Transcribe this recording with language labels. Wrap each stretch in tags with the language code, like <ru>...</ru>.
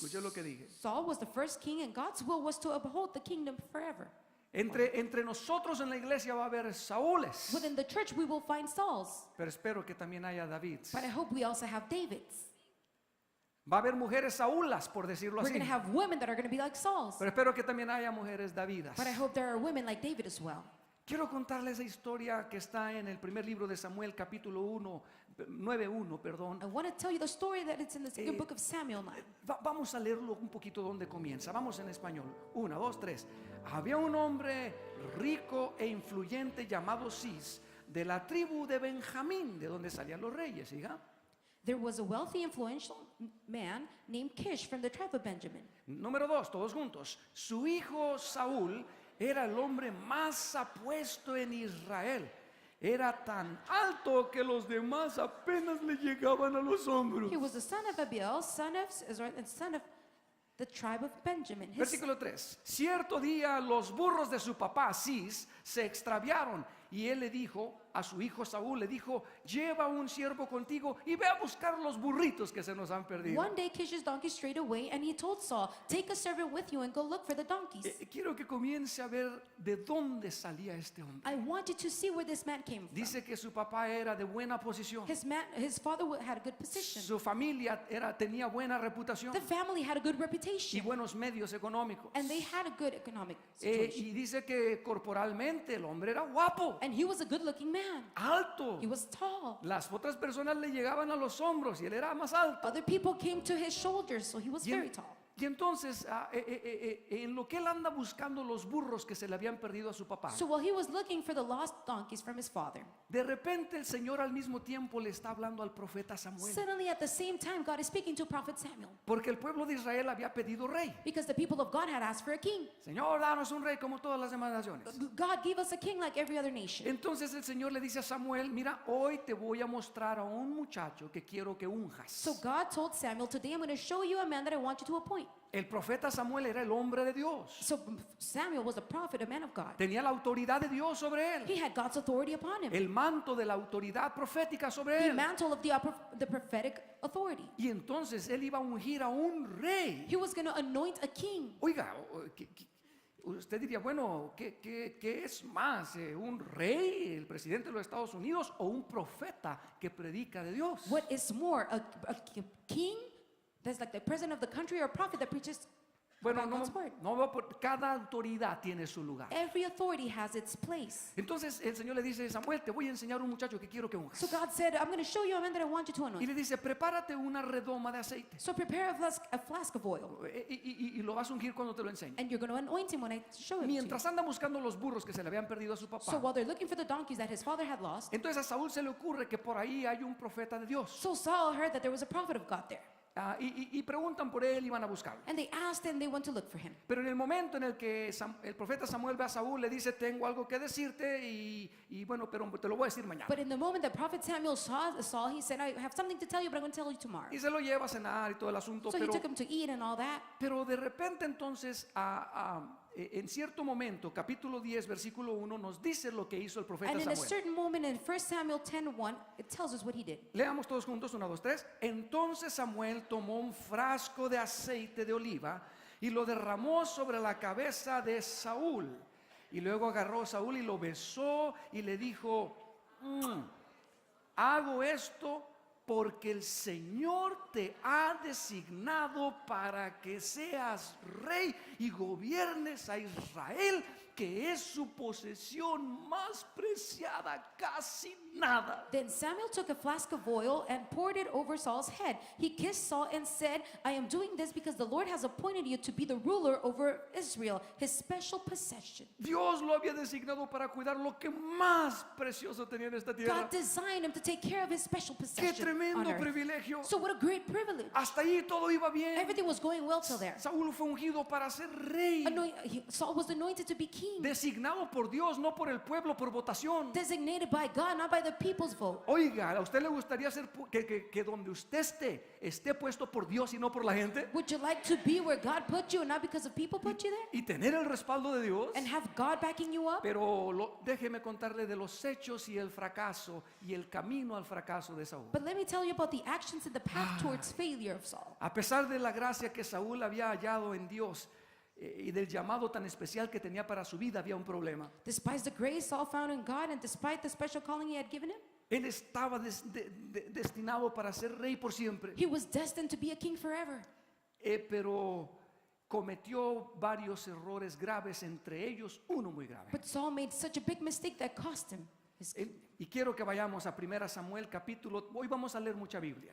<es>Escuché lo que dije.</es> <en>Saul was the first king, and God's will was to uphold the kingdom forever.</en> <es>Entre nosotros en la iglesia va a haber Saúles,</es> <en>Within the church, we will find Sauls,</en> <es>pero espero que también haya Davids.</es> <en>but I hope we also have Davids.</en> <es>Va a haber mujeres Saúlas, por decirlo</es> <en>We're</en> <es>así,</es> <en>going to have women that are going to be like Sauls,</en> <es>pero espero que también haya mujeres Davidas.</es> <en>but I hope there are women like David as well.</en> <es>Quiero contarles esa historia que está en el primer libro de Samuel, capítulo 9:1, perdón.</es> <en>I want to tell you the story that it's in the second book of Samuel 9.</en> <es>Vamos a leerlo un poquito donde comienza. Vamos en español. 1, 2, 3. Había un hombre rico e influyente llamado Cis, de la tribu de Benjamín, de donde salían los reyes, hija.</es> <en>There was a wealthy, influential man named Kish from the tribe of Benjamin.</en> <es>Número 2, todos juntos. Su hijo Saúl era el hombre más apuesto en Israel. Era tan alto que los demás apenas le llegaban a los hombros.</es> <en>He was the son of Abiel, son of Israel, and son of the tribe of Benjamin.</en> <es>Versículo 3. Cierto día los burros de su papá Cis se extraviaron y él le dijo: a su hijo Saúl, le dijo, lleva un siervo contigo y ve a buscar los burritos que se nos han perdido.</es> <en>One day Kish's donkey strayed away, and he told Saul, take a servant with you and go look for the donkeys.</en> <es>Quiero que comience a ver de dónde salía este hombre.</es> <en>I want you to see where this man came from.</en> <es>Dice que su papá era de buena posición.</es> <en>His father had a good position.</en> <es>Su familia tenía buena reputación</es> <en>The family had a good</en> <es>y</es> <en>reputation,</en> <es>buenos medios económicos.</es> <en>and they had a good economic situation.</en> <es>Y dice que corporalmente el hombre era guapo,</es> <en>And he was a good-looking man.</en> <es>alto.</es> <en>He was tall.</en> <es>Las otras personas le llegaban a los hombros y él era más alto.</es> <en>Other people came to his shoulders, so he was</en> <es>Y, en-</es> <en>very tall.</en> <es>y entonces, en lo que él anda buscando los burros que se le habían perdido a su papá,</es> <en>So while he was looking for the lost donkeys from his father,</en> <es>de repente el Señor al mismo tiempo le está hablando al profeta Samuel.</es> <en>suddenly at the same time God is speaking to Prophet Samuel,</en> <es>Porque el pueblo de Israel había pedido rey.</es> <en>because the people of God had asked for a king.</en> <es>Señor, danos un rey como todas las demás naciones.</es> <en>God gave us a king like every other nation.</en> <es>Entonces el Señor le dice a Samuel, mira, hoy te voy a mostrar a un muchacho que quiero que unjas.</es> <en>So God told Samuel, today I'm going to show you a man that I want you to appoint.</en> <es>El profeta Samuel era el hombre de Dios.</es> <en>So Samuel was a prophet, a man of God.</en> <es>Tenía la autoridad de Dios sobre él.</es> <en>He had God's authority upon him,</en> <es>El manto de la autoridad profética sobre</es> <en>the</en> <es>él.</es> <en>mantle of the prophetic authority.</en> <es>Y entonces él iba a ungir a un rey.</es> <en>He was going to anoint a king.</en> <es>Oiga, usted diría, bueno, ¿qué es más? ¿Un rey, el presidente de los Estados Unidos, o un profeta que predica de Dios?</es> <en>What is more, a king that's like the president of the country, or a prophet that preaches</en> <es>Bueno,</es> <en>about God's word?</en> <es>cada autoridad tiene su lugar.</es> <en>Every authority has its place.</en> <es>Entonces el Señor le dice, Samuel, te voy a enseñar un muchacho que quiero que unjas.</es> <en>So God said, I'm going to show you a man that I want you to</en> <es>Y</es> <en>anoint.</en> <es>le dice, prepárate una redoma de aceite.</es> <en>So prepare a flask of oil,</en> <es>Y lo vas a ungir cuando te lo enseñe.</es> <en>and you're going to anoint him when I show him to you.</en> <es>Mientras anda buscando los burros que se le habían perdido a su</es> <en>So</en> <es>papá.</es> <en>while they're looking for the donkeys that his father had lost,</en> <es>Entonces a Saúl se le ocurre que por ahí hay un profeta de Dios.</es> <en>so Saul heard that there was a prophet of God there.</en> <es>Y preguntan por él y van a buscarlo.</es> <en>And they asked and they went to look for him.</en> <es>Pero en el momento en el que el profeta Samuel ve a Saúl, le dice, tengo algo que decirte y bueno, pero te lo voy a decir mañana.</es> <en>But in the moment that Prophet Samuel saw Saul, he said, I have something to tell you, but I'm going to tell you tomorrow.</en> <es>Y se lo lleva a cenar y todo el asunto.</es> <en>So he took him to eat and all that.</en> <es>Pero de repente entonces, en cierto momento, capítulo 10, versículo 1, nos dice lo que hizo el profeta</es> <en>And in a</en> <es>Samuel.</es> <en>certain moment in 1 Samuel 10:1, it tells us what he did.</en> <es>Leamos todos juntos, 1, 2, 3. Entonces Samuel tomó un frasco de aceite de oliva y lo derramó sobre la cabeza de Saúl. Y luego agarró a Saúl y lo besó y le dijo, hago esto porque el Señor te ha designado para que seas rey y gobiernes a Israel, que es su posesión más preciada, casi nada.</es> <en>Then Samuel took a flask of oil and poured it over Saul's head. He kissed Saul and said, I am doing this because the Lord has appointed you to be the ruler over Israel, his special possession.</en> <es>Dios lo había designado para cuidar lo que más precioso tenía en esta tierra.</es> <en>God designed him to take care of his special</en> <es>Qué</es> <en>possession on</en> <es>tremendo</es> <en>earth.</en> <es>privilegio.</es> <en>So what a great privilege.</en> <es>Hasta ahí todo iba bien.</es> <en>Everything was going well till there.</en> <es>Saúl fue ungido para ser rey,</es> <en>Saul was anointed to be king,</en> <es>designado por Dios, no por el pueblo, por votación.</es> <en>designated by God, not by the people's vote.</en> <es>Oiga, ¿a usted le gustaría ser que donde usted esté puesto por Dios y no por la gente?</es> <en>Would you like to be where God put you and not because of people put you there?</en> <es>Y tener el respaldo de Dios.</es> <en>And have God backing you up?</en> <es>Pero déjeme contarle de los hechos y el fracaso y el camino al fracaso de Saúl.</es> <en>But let me tell you about the actions and the path towards failure of Saul.</en> <es>A pesar de la gracia que Saúl había hallado en Dios y del llamado tan especial que tenía para su vida, había un problema.</es> <en>Despite the grace Saul found in God and despite the special calling he had given him,</en> <es>Él estaba destinado para ser rey por siempre,</es> <en>he was destined to be a king forever.</en> <es>pero cometió varios errores graves, entre ellos uno muy grave.</es> <en>But Saul made such a big mistake that cost him his kingdom.</en> <es>Y quiero que vayamos a 1 Samuel capítulo, hoy vamos a leer mucha Biblia,</es>